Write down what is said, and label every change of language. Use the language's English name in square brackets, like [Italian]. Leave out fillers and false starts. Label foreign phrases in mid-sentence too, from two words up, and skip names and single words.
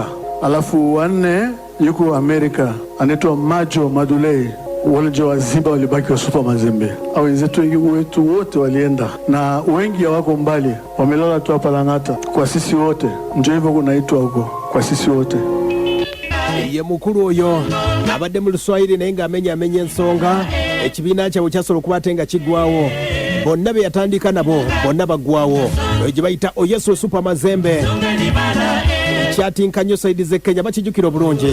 [Swahili] Alafu 4 yuko Amerika, anaitwa Majo Madulei. Wale ndio wazimba walibaki wa Super Mazembe. Au wenzetu wetu wote walienda, na wengi hawako mbali, wamelala tu hapa Lang'ata. Kwa sisi wote ndio hivyo kunaitwa huko, kwa sisi wote. [Ganda] Ye mukulu oyo abadde mu Luswayiri naye ng'amenya ensonga, ekibiina kyabwe kyasobola okubatenga kiggwawo. Bonna be yatandika nabo bonna baggwawo. Oyo gye bayita Oyesu Super Mazembe kyatinka nnyo saidize Kenya, bakijjukira obulungi.